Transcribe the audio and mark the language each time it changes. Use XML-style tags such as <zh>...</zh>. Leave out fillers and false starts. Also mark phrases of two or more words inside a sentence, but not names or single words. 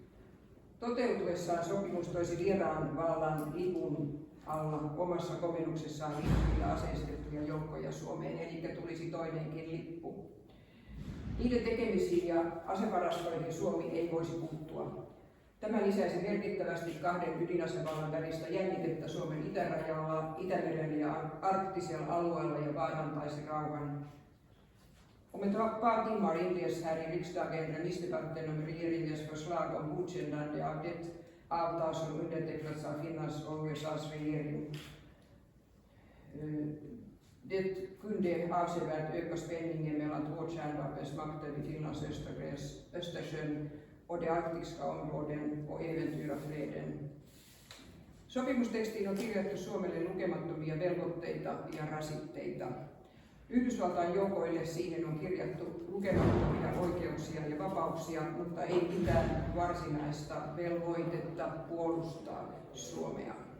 <fi>Toteutuessaan sopimus toisi vieraan vallan lipun alla omassa komennuksessaan liittyviä aseistettuja joukkoja Suomeen, eli tulisi toinenkin lippu. Niiden tekemisiin ja asevarastoihin Suomi ei voisi puuttua. Tämä lisäisi merkittävästi kahden ydinasevallan välistä jännitettä Suomen itärajalla, Itämerellä ja arktisella alueella ja vaarantaisi rauhan.</fi> <sv>Om ett par timmar inleds här i riksdagen remissdebatten om regeringens förslag om godkännande av det avtal som undertecknats av Finlands och USAs regering. Det kunde avsevärt öka spänningen mellan två kärnvapensmakter vid Finlands Östersjön och de arktiska områden och äventyra freden.</sv> <fi>Sopimustekstiin on kirjattu Suomelle lukemattomia velvoitteita ja rasitteita. Yhdysvaltain joukoille siihen on kirjattu lukemattomia oikeuksia ja vapauksia, mutta ei mitään varsinaista velvoitetta puolustaa Suomea.</fi>